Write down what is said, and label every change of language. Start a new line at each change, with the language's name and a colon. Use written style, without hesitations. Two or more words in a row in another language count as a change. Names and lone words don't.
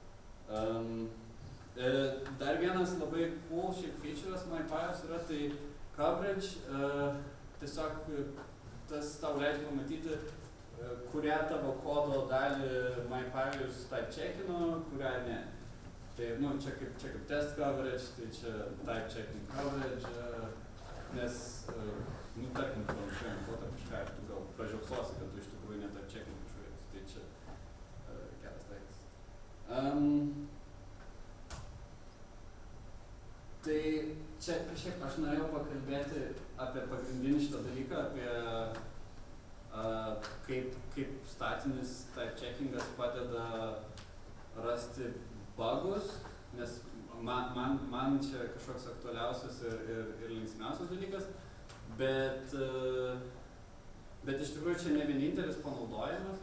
Lithuanian: Dar vienas labai cool šiaip feature'as MyPython yra, tai coverage, tiesiog tas tau leidžia pamatyti, kurią tavo kodo dalį MyPython
English: type checkino,
Lithuanian: kurią ne. Tai, čia kaip
English: test coverage,
Lithuanian: tai čia
English: type checking coverage,
Lithuanian: nes, tarkim, tu anksčiau kodą kažką ir tu gal pražiopsosi, kad tu iš tikrųjų ne
English: type checking
Lithuanian: kažkokiais, tai čia geras daiktas. Tai čia kažkiek aš norėjau pakalbėti apie pagrindinį šitą dalyką, apie kaip statinis
English: type checkingas
Lithuanian: padeda rasti bugus, nes man čia kažkoks aktualiausias ir linksmiausias dalykas, bet iš tikrųjų čia ne vienintelis panaudojimas.